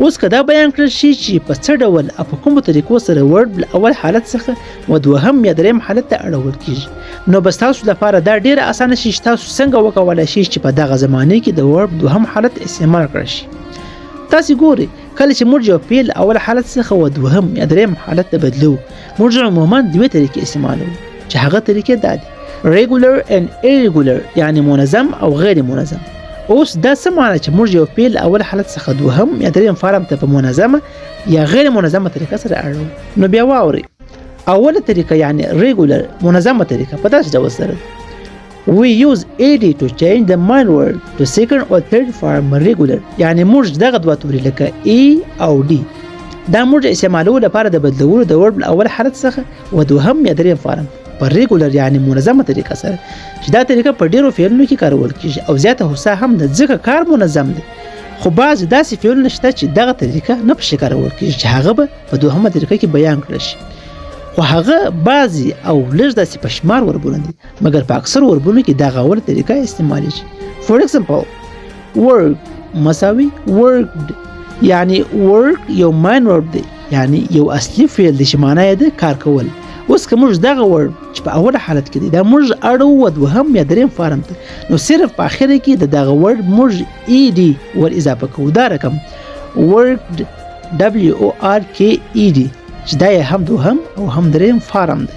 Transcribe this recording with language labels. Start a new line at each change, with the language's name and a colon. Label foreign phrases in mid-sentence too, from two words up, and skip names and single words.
Pashto: اوس که دا بیان کړل شي چې په څه ډول او په کومو طریقو سره ورب له اول حالت څخه و دوهم یا دریم حالت ته اړول کېږي، نو بس تاسو لپاره دا ډېره اسانه شي چې تاسو څنګه وکولای شئ چې په دغه زمانې کې د ورب دوهم حالت استعمال کړئ شي. تاسې ګورئ کله چې موږ یو فعل اول حالت څخه و دوهم یا دریم حالت ته بدلو، موږ عموما دوې طریقې استعمالوو چې هغه طریقې دا دي
English: regular and irregular
Pashto: یعنی منظم او غیر منظم. اوس دا څه معنی چې موږ یو فعل اول حالت څخه دوهم یا دریم فارم ته په منظمه یا غیر منظمه طریقه سره اړوو. نو بیا واورئ. اوله طریقه یعنی ریګولر منظمه طریقه په داسې ډول سره
English: We use AD to change the main word to second or third form regular.
Pashto: یعنی موږ دغه دوه توري لکه A او D دا موږ استعمالو لپاره د بدلولو د ورب اول حالت څخه و دوهم یا دریم فارم په ریګولر یعنی منظمه طریقه سره چې دا طریقه په ډیرو فعلونو کې کارول کیږي او زیاته هوسا هم د ځکه کار منظم دی. خو بعض داسې فعلونه شته چې دغه طریقه نه په کارول کیږي چې هغه به په دوهمه طریقه کې بیان کړل شي. خو هغه بعضی او لږ داسې په شمار وربونه دي مګر په اکثر وربونو کې دغه اوله طریقه استعمالیږي.
English: For example,
Pashto: work مساوي worked یعنی work یو
English: main verb
Pashto: دی یعنی یو اصلي فعل دی چې معنی یې د کار کول. اوس که موږ دغه ورب چې په اوله حالت کې دی دا موږ اړو و دوهم یا دریم فارم ته نو صرف په اخره کې د دغه ورب موږ ED ور اضافه کوو. دا رقم
English: worked WORKED
Pashto: چې دا یې هم دوهم او هم دریم فارم دی.